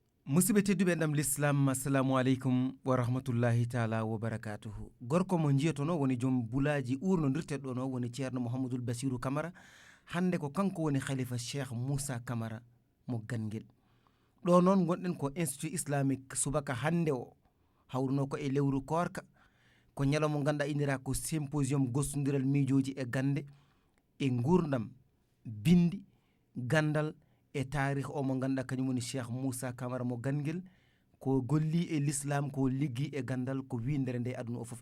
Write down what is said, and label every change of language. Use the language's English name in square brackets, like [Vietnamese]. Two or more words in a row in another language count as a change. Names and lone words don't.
[Fula] musidɓe tedduɓe ɗam l'islam [Arabic] السلام عليكم ورحمة الله تعالى وبركاته [Fula] gorko mo jiyatono woni joom bulaji urnodirteɗo ɗo woni ceerno mouhamadoul bassirou camara hande ko kanko woni khalifa cheikh moussa camara mo Ganguel ɗo noon gonɗen ko [French] institut islamique [Fula] subaka hande o hawruno ko e lewru korka ko ñalawma mo ganduɗa indira ko symposium gostodiral miijoji e gande e gurdam bindi gandal e tarih o mo ganduɗa kañum woni cheikh moussa camara mo Ganguel ko golli e l'islam ko liggi e gandal ko windere nde aduna o foof